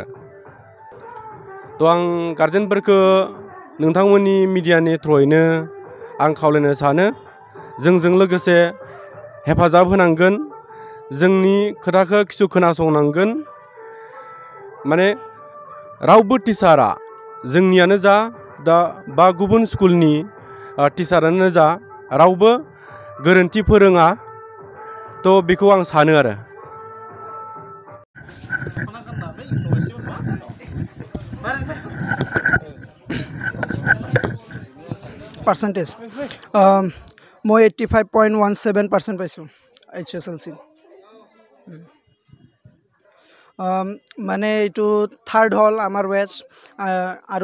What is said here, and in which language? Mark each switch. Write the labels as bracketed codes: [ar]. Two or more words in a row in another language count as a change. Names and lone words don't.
[brx] थ' आं गार्जेनफोरखौ नोंथांमोननि मिडियानि थ्रुयैनो आं खावलायनो सानो जोंजों लोगोसे हेफाजाब होनांगोन जोंनि खोथाखौ खिसु खोनासंनांगोन माने रावबो टिचारा जोंनियानो जा बा गुबुन स्कुलनि टिचारानो जा रावबो गोरोन्थि फोरोङा थ' बेखौ आं सानो आरो। [as] পাৰ্চেণ্টেজ মই 85.17% পাইছোঁ HSLC মানে এইটো থাৰ্ড হ'ল আমাৰ বেটছ আৰু